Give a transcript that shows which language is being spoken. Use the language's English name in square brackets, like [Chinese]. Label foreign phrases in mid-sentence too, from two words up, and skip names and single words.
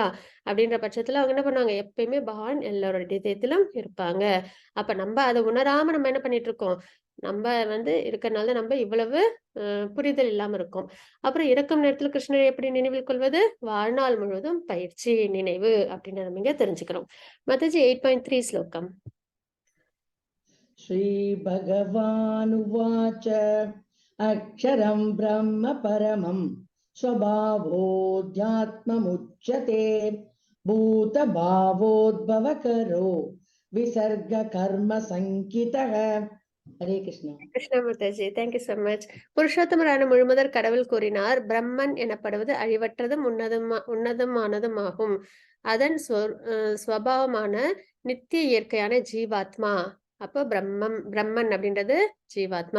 [Tamil] அப்படின்ற பட்சத்துல அவங்க என்ன பண்ணுவாங்க? எப்பயுமே பகவான் எல்லாரோட இதயத்திலும் இருப்பாங்க. அப்ப நம்ப அத உணராம நம்ம என்ன பண்ணிட்டு இருக்கோம்? நம்ப வந்து இருக்கறனால தான் நம்ப இவ்வளவு புரிதல் இல்லாம இருக்கோம். அப்புறம் இறக்கும் நேரத்துல கிருஷ்ணரை எப்படி நினைவில் கொள்வது? வாழ்நாள் முழுவதும் பயிற்சி, நினைவு அப்படின்னு நம்ம இங்க தெரிஞ்சுக்கிறோம். மாதாஜி 8.3 ஸ்லோகம். [Sanskrit] श्रीभगवानुवाच अक्षरं ब्रह्म परमं स्वभावोऽध्यात्ममुच्यते भूतभावोद्भवकरो विसर्गकर्मसङ्कितः हरे कृष्ण [English] கிருஷ்ணா மாதாஜி, thank you so much. [Tamil] புருஷோத்தமரான முழுமுதற் கடவுள் கூறினார், பிரம்மன் எனப்படுவது அழிவற்றதும் உன்னதமானதும் ஆகும். அதன் ஸ்வபாவமான நித்திய இயற்கையான ஜீவாத்மா. அப்போ பிரம்மன் அப்படின்றது ஜீவாத்மா.